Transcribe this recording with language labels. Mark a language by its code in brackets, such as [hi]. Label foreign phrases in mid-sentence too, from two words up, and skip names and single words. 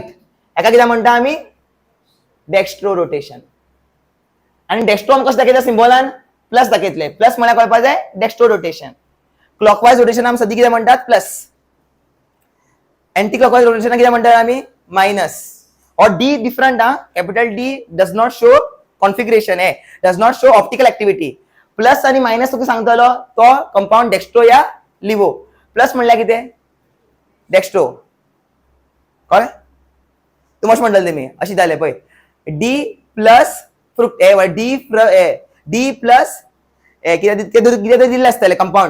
[kok] हेका कितें म्हणटा आमी [en] dextro rotation. [kok] आनी डेक्स्ट्रो आमकां कशें दाखयता सिम्बॉलान प्लस दाखयतले. प्लस म्हळ्यार कळपाक जाय [en] dextro rotation. clockwise rotation [kok] आमी सद्दी कितें म्हणटात प्लस. [en] anti clockwise rotation [kok] कितें म्हणटात आमी मायनस. और [en] D different [kok] हा. [en] capital D does not show configuration does not show optical activity. [kok] प्लस आनी मायनस तुका सांगतलो तो [en] compound dextro [kok] या लिवो. प्लस म्हणल्यार कितें डेक्स्ट्रो. कळ्ळें. तूं अशें म्हणटलें तेमी अशें जालें पळय [en] D plus fruct D plus [kok] कितें दिल्लें आसतलें कंपाउंड.